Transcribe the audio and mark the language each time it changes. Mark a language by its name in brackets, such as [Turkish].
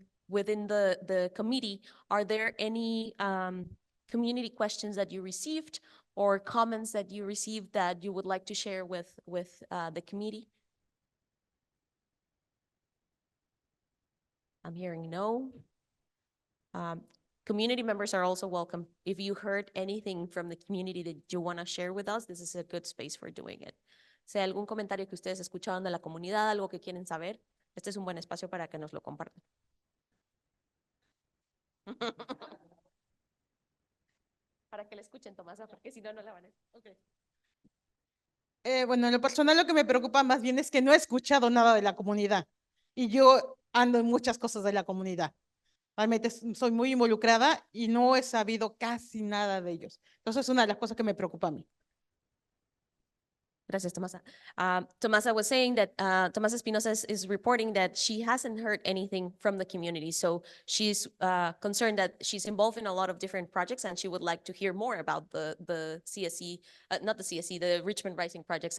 [English] Within the committee, are there any community questions that you received or comments that you received that you would like to share with the committee? I'm hearing no. Community members are also welcome. If you heard anything from the community that you want to share with us, this is a good space for doing it. [Spanish] Si hay algún comentario que ustedes escucharon de la comunidad, algo que quieren saber, este es un buen espacio para que nos lo compartan. Para que la escuchen, Tomasa, porque si no, no la van a... Okay. Bueno, en lo personal lo que me preocupa más bien es que no he escuchado nada de la comunidad y yo ando en muchas cosas de la comunidad. Realmente soy muy involucrada y no he sabido casi nada de ellos. Entonces es una de las cosas que me preocupa a mí. Gracias, Tomasa. [English] Tomasa was saying that Tomasa Espinosa is reporting that she hasn't heard anything from the community. So she's concerned that she's involved in a lot of different projects and she would like to hear more about the CSE, not the CSE, the Richmond Rising projects.